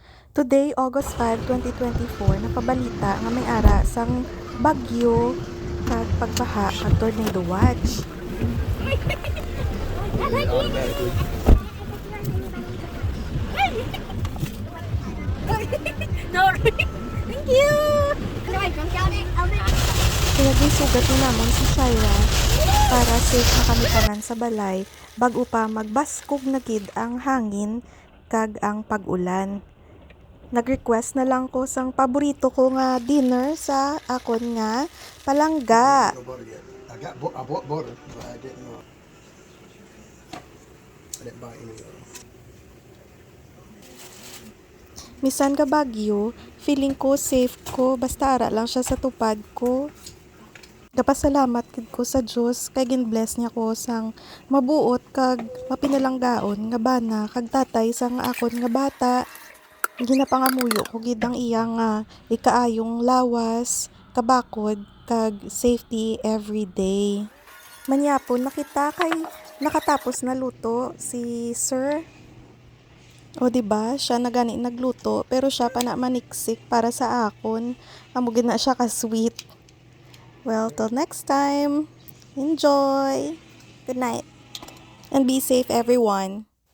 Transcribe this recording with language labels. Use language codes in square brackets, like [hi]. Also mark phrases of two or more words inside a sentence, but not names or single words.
[en] Today, August 5, 2024, [hil] napabalita nga may ara sang bagyo kag pagbaha kag tornado watch. [en] Thank you! [hil] Kaya gisugat ni namon si Shaira para safe na kami tanan sa balay bago pa magbaskog na gid ang hangin kag ang pag-ulan. Nag-request na lang ko sang paborito ko nga dinner sa akon nga palangga. [en] I bought butter, but I didn't know. I didn't buy any. [hil] Misan ka Baguio, feeling ko safe ko basta ara lang siya sa tupad ko. Gapasalamat gid ko sa Dios kay gin-bless niya ko sang mabuot kag mapinalanggaon nga bana kag tatay sang akon nga bata. Ginapangamuyo ko gid ang iya nga ikaayong lawas, kabakod kag [en] safety every day. [hil] Manyapon nakita kay nakatapos na luto si Sir. O diba, siya na gani nagluto pero siya pa na maniksik para sa akon. Amugid na siya ka sweet. [en] Well, till next time. Enjoy. Good night. And be safe everyone.